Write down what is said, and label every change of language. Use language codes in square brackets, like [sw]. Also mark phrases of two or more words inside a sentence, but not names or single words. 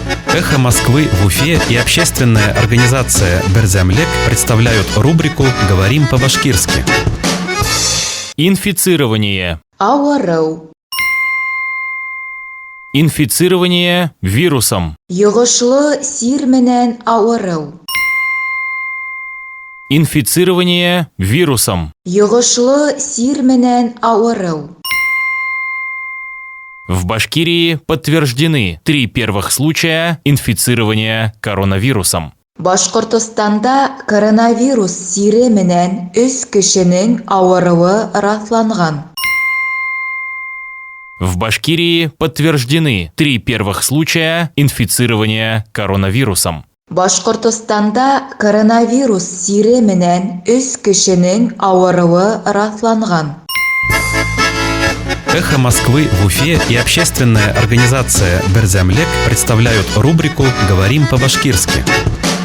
[ru] «Эхо Москвы» в Уфе и общественная организация «Берзямлек» представляют рубрику «Говорим по-башкирски». Инфицирование. [ba] Ауырыу. [ru] Инфицирование вирусом. [ba] Йогышлы сир менән ауырыу. [ru] Инфицирование вирусом. [ba] Йогышлы сир менән ауырыу. [ru] В Башкирии подтверждены 3 первых случая инфицирования коронавирусом. [ba] Башкортостанда коронавирус сире менән 3 кешенең авыруы расланган. [ru] В Башкирии подтверждены 3 первых случая инфицирования коронавирусом. [ba] Башкортостанда коронавирус сире менән 3 кешенең авыруы расланган. [ru] «Эхо Москвы» в Уфе и общественная организация «Берзямлек» представляют рубрику «Говорим по-башкирски».